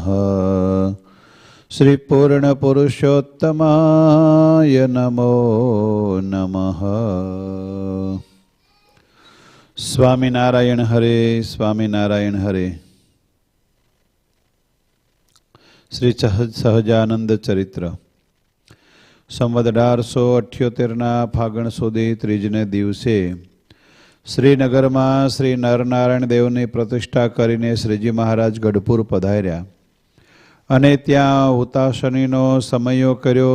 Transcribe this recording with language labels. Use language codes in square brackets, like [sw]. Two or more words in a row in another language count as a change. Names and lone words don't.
[sa] श्री पूर्ण पुरुषोत्तमाय नमो नमः। स्वामिनारायण हरे, स्वामिनारायण हरे। [gu] श्री सहजानंद चरित्र સંવત 1878 ફાગણ સુધી ત્રીજને દિવસે શ્રીનગરમાં શ્રી નરનારાયણ દેવની પ્રતિષ્ઠા કરીને શ્રીજી મહારાજ ગઢપુર પધાર્યા અને ત્યાં હુતાશનીનો સમયો કર્યો।